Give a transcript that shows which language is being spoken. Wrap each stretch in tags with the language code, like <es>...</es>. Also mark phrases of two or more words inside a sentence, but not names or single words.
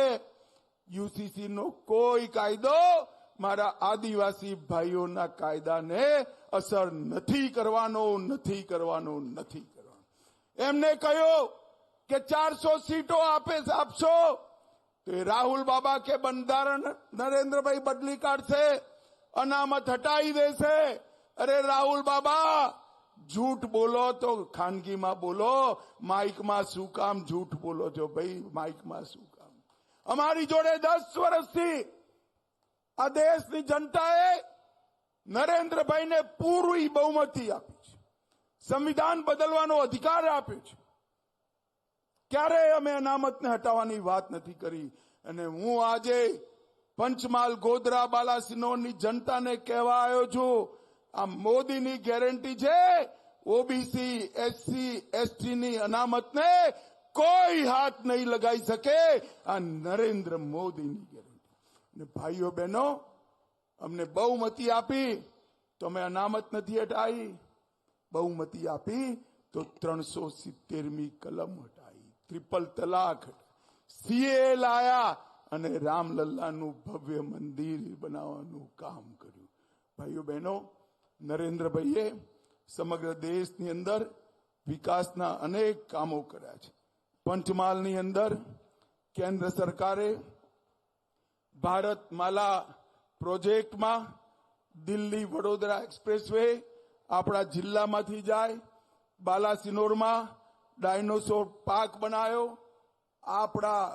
<gu>યુસીસી નો કોઈ કાયદો મારા આદિવાસી ભાઈઓના કાયદાને અસર નથી કરવાનો. એમને કહ્યું કે 400 સીટો આપશો તો એ રાહુલ બાબા કે બંધારણ નરેન્દ્રભાઈ બદલી કાઢશે, અનામત હટાવી દેશે. અરે રાહુલ બાબા, જૂઠ બોલો તો ખાનગી માં બોલો, માઇક માં શું કામ જૂઠ બોલો છો ભાઈ? માઇક માં શું કામ? અમારી જોડે 10 વર્ષથી આ દેશની જનતાએ નરેન્દ્રભાઈ ને પૂરી બહુમતી આપી છે, સંવિધાન બદલવાનો અધિકાર આપ્યો છે. ક્યારે અમે અનામતને હટાવવાની વાત નથી કરી. અને હું આજે પંચમહાલ, ગોધરા, બાલાસિનોરની જનતાને કહેવા આવ્યો છું, આ મોદીની ગેરંટી છે ઓબીસી, એસસી, એસટી ની અનામતને કોઈ હાથ નહીં લગાઈ શકે. આ નરેન્દ્ર મોદીની ગેરંટી. ને ભાઈઓ બહેનો, અમને બહુમતી આપી તો અમે અનામત નથી હટાઈ. બહુમતી આપી તો 370મી કલમ હટાઈ, ટ્રિપલ તલાક, સીએ લાયા અને રામલલ્લાનું ભવ્ય મંદિર બનાવવાનું કામ કર્યું. ભાઈઓ બહેનો, નરેન્દ્રભાઈએ સમગ્ર દેશની અંદર વિકાસના અનેક કામો કર્યા છે. પંચમહાલની અંદર કેન્દ્ર સરકારે ભારતમાલા પ્રોજેક્ટમાં દિલ્હી વડોદરા એક્સપ્રેસવે આપણા જિલ્લામાંથી જાય, બાલાસિનોરમાં ડાયનોસોર પાર્ક બનાવ્યો, આપણા</gu>